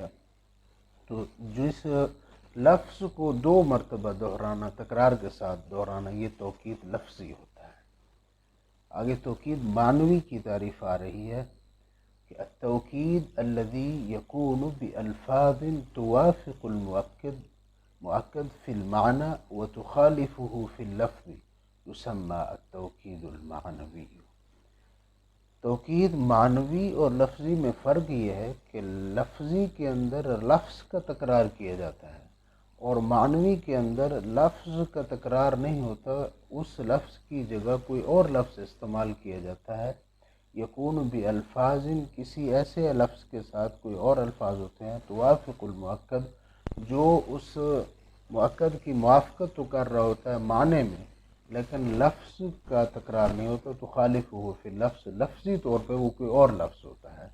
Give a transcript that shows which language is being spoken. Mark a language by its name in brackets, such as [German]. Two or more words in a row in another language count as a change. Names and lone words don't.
[Urdu] تو جس لفظ کو دو مرتبہ دہرانا، تکرار کے ساتھ دہرانا، یہ توکید لفظی ہوتا ہے۔ آگے توکید معنوی کی تعریف آ رہی ہے کہ [Arabic] التوکید الذی یکون بالفاظ توافق المؤکد فی المعنی وتخالفه فی اللفظ یسمى التوکید المعنوی۔ [Urdu] توکید معنوی اور لفظی میں فرق یہ ہے کہ لفظی کے اندر لفظ کا تکرار کیا جاتا ہے، اور معنوی کے اندر لفظ کا تکرار نہیں ہوتا، اس لفظ کی جگہ کوئی اور لفظ استعمال کیا جاتا ہے۔ [Arabic] یکون بالفاظ، [Urdu] کسی ایسے لفظ کے ساتھ کوئی اور الفاظ ہوتے ہیں، [Arabic] توافق المؤکد، [Urdu] جو اس مؤکد کی موافقت تو کر رہا ہوتا ہے معنی میں، لیکن لفظ کا تکرار نہیں ہوتا، تو خالف ہو پھر لفظ، لفظی طور پہ وہ کوئی اور لفظ ہوتا ہے۔